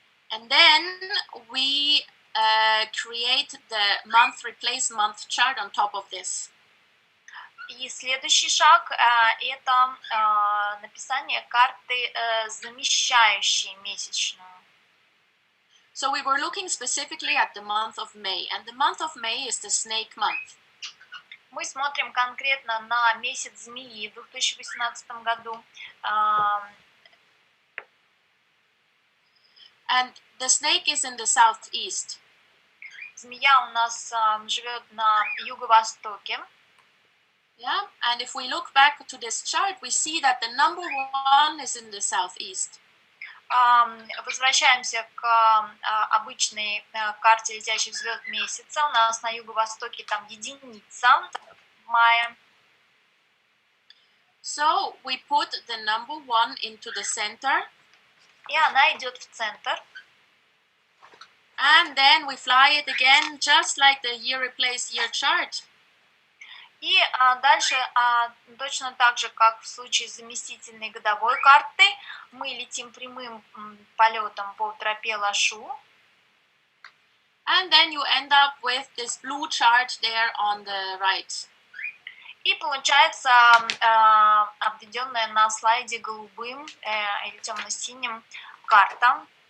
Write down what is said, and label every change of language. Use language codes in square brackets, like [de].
[en] And then we create the month replace month chart on top of this. [ru] И следующий шаг – это написание карты, замещающей месячную. [en] So we were looking specifically at the month of May, and the month of May is the snake month. [ru] Мы смотрим конкретно на месяц змеи в 2018 году. [en] And the snake is in the southeast. [ru] Змея у нас живет на юго-востоке. [en] Yeah, and if we look back to this chart, we see that the number 1 is in the southeast. [ru] Возвращаемся к обычной карте летящих звезд месяца. У нас на юго-востоке там единица в мае. [en] So we put the number 1 into the center. [ru] И она идет в центр. [en] And then we fly it again, just like the year replace year chart. [ru] И дальше, точно так же, как в случае с заместительной годовой карты, мы летим прямым полетом по тропе Лашу. [en] And then you end up with this blue chart there on the right. [ru] И получается обведенная на слайде голубым или темно-синим карта.